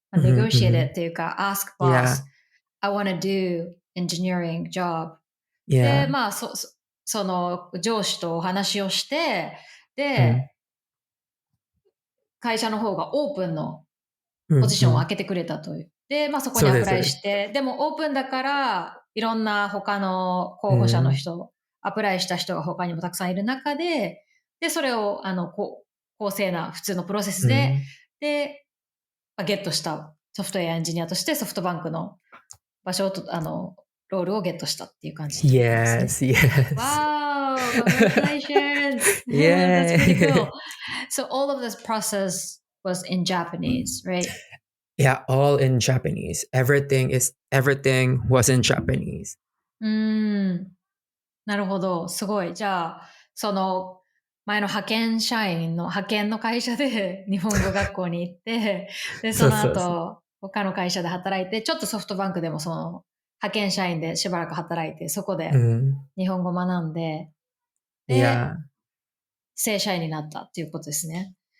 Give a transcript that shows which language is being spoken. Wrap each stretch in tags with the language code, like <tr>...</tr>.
<en>Negotiated</en> <ja>っていうか、</ja> <en>ask boss, I want to do engineering job.</en> <ja>で、まあ、その上司とお話をして、で、会社の方がオープンのポジションを開けてくれたという。で、まあそこにアプライして、でもオープンだから、いろんな他の候補者の人、アプライした人が他にもたくさんいる中で、で、それを、公正な普通のプロセスで、で、ゲットしたソフトウェアエンジニアとしてソフトバンクの場所をロールをゲットしたっていう感じですね。</ja> <en>Yes. Wow, congratulations. Yeah. That's pretty cool. So all of this process was in Japanese, right? Yeah, all in Japanese. Everything was in Japanese.</en> <ja>なるほど。すごい。じゃあ、その前の派遣の会社で日本語学校に行って、で、その後、他の会社で働いて、ちょっとソフトバンクでもその派遣社員でしばらく働いて、そこで日本語学んで、で、正社員になったっていうことですね。</ja>